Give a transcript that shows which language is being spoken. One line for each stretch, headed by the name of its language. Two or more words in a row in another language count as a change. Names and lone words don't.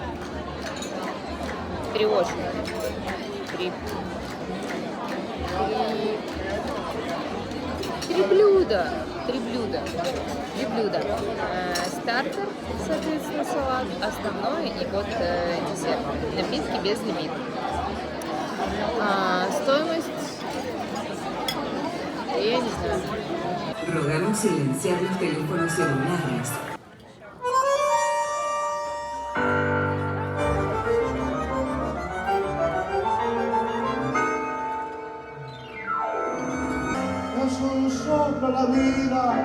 Russian: 3 очереди. 3 блюда. 3 блюда. 3 блюда. Стартер, соответственно, салат, основной и вот десерт. Напитки без лимита. Стоимость, я не знаю.
Spanish: Rogamos silenciar los teléfonos celulares. Es un soplo la vida.